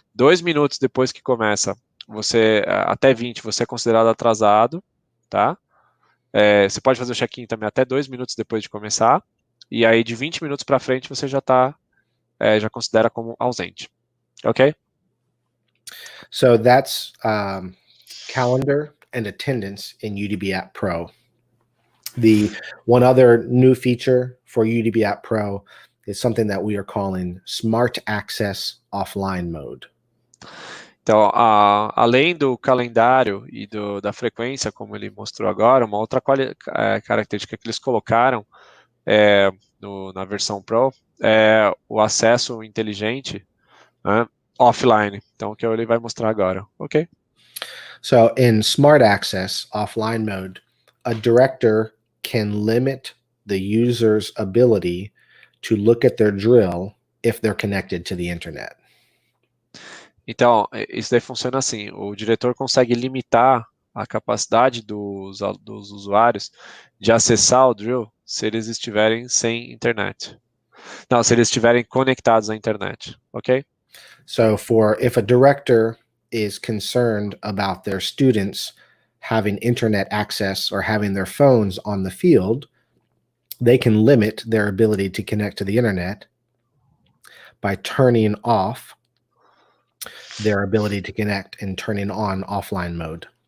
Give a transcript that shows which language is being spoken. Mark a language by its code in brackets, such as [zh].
[pt] 2 minutos depois que começa, até 20, você é considerado atrasado, tá? Você pode fazer o check-in também até 2 minutos depois de começar, e aí de 20 minutos para frente você já já considera como ausente, ok? [en] So that's calendar and attendance in UDB App Pro. The one other new feature for UDB App Pro is something that we are calling Smart Access Offline Mode. [pt] Então, além do calendário e da frequência, como ele mostrou agora, uma outra característica que eles colocaram na versão Pro é o acesso inteligente, né, offline. Então, o que ele vai mostrar agora, ok? [en] So in Smart Access Offline Mode, a director can limit the user's ability to look at their drill if they're connected to the internet. [pt] Então, isso daí funciona assim, o diretor consegue limitar a capacidade dos usuários de acessar o drill se eles estiverem sem internet. Não, se eles estiverem conectados à internet, ok? [en] So if a director is concerned about their students having internet access or having their phones on the field, they can limit their ability to connect to the internet by turning off their ability to connect and turning on offline mode.